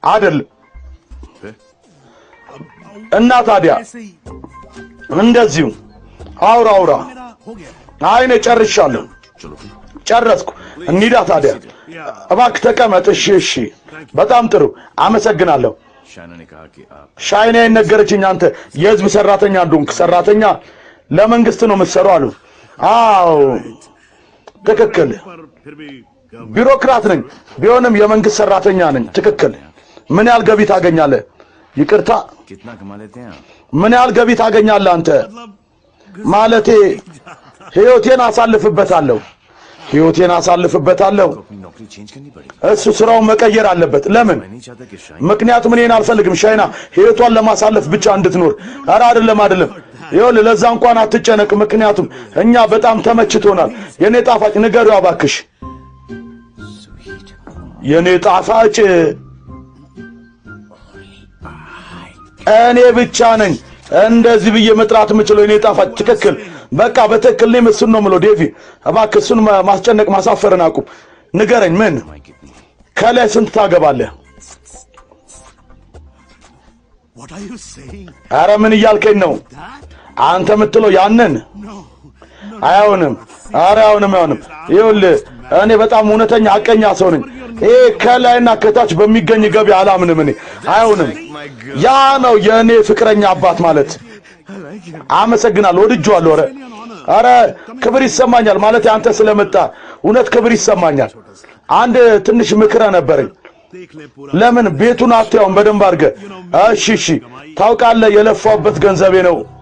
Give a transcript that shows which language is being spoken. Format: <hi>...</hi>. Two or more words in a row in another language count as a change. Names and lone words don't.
<am>እና ታዲያ እንደዚሁ አውራ አይኔ ጨርሻለሁ ጨረስኩ እንሂዳ ታዲያ እባክህ ተቀመጥ። እሺ በጣም ጥሩ አመሰግናለሁ።</am> <hi>शाइना ने कहा कि आप</hi> <am>ሻይና የነገረችኝ አንተ የህዝብ ሰራተኛ እንደሆንክ ሰራተኛ ለመንግስት ነው የምትሰራው አሉ። አዎ ትክክል</am> <hi>पर फिर भी</hi> <am>ቢሮክራት ነኝ ቢሆንም የመንግስት ሰራተኛ ነኝ ትክክል ምን ያህል ገቢ ታገኛለህ ይቅርታ</am> <hi>कितना कमा लेते हैं आप</hi> <am>ምን ያህል ገቢ ታገኛለህ አንተ ማለቴ ህይወቴን አሳልፍበታለሁ</am> <hi>अपनी नौकरी चेंज करनी पड़ेगी</hi> <am>እሱ ስራውን መቀየር አለበት ለምን</am> <hi>मैं नहीं चाहता कि शाइन</hi> <am>ምክንያቱም እኔን አልፈልግም ሻይና ህይወቷን ለማሳለፍ ብቻ እንድትኖር ኧረ አይደለም ይኸውልህ ለዛ እንኳን አትጨነቅ ምክንያቱም እኛ በጣም ተመችቶናል የኔ ጣፋጭ ንገሪው እባክሽ የኔ ጣፋጭ እኔ ብቻ ነኝ እንደዚህ ብዬ መጥራት የምችለው የኔ ጣፋጭ ትክክል በቃ በትክክል እኔም እሱን ነው የምለው ዴቪ እባክህ እሱን ማስጨነቅ ማሳፈርን አቁም ንገረኝ ምን ከላይ ስንት ታገባለህ</am> <en>What are you saying?</en> <am>ኧረ ምን እያልከኝ ነው አንተ የምትለው ያንን አይሆንም ኧረ አይሆንም ይኸውልህ እኔ በጣም እውነተኛ አቀኛ ሰው ነኝ ይሄ ከላይና ከታች በሚገኝ ገቢ አላምንም እኔ አይሆንም ያ ነው የእኔ ፍቅረኛ አባት ማለት አመሰግናለሁ ወድጄዋለሁ ኧረ ክብር ይሰማኛል ማለት አንተ ስለመጣ እውነት ክብር ይሰማኛል አንድ ትንሽ ምክረ ነበረኝ ለምን ቤቱን አትያውን በደንብ አድርገህ እሺ ታውቃለህ የለፋውበት ገንዘቤ ነው</am>